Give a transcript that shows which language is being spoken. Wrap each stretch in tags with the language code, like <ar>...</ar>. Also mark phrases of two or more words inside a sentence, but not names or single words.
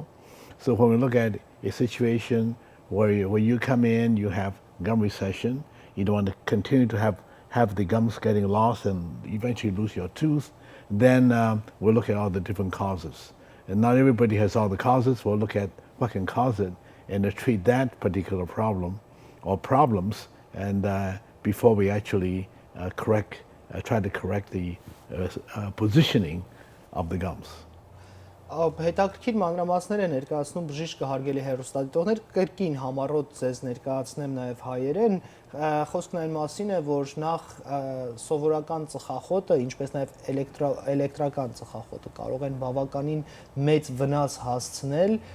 <en>So when we look at a situation where you come in, you have gum recession, you don't want to continue to have the gums getting lost and eventually lose your tooth, then we'll look at all the different causes. And not everybody has all the causes. We'll look at what can cause it and treat that particular problem or problems, and before we actually try to correct the positioning of the gums.</en> <hy>Հետաքրքիր մանրամասներ է ներկայացնում բժիշկը, հարգելի հեռուստադիտողներ, կրկին համառոտ ձեզ ներկայացնեմ նաև հայերեն, խոսքն այն մասին է, որ նախ սովորական ծխախոտը, ինչպես նաև էլեկտրական ծխախոտը կարող են բավականին մեծ վնաս հասցնել</hy>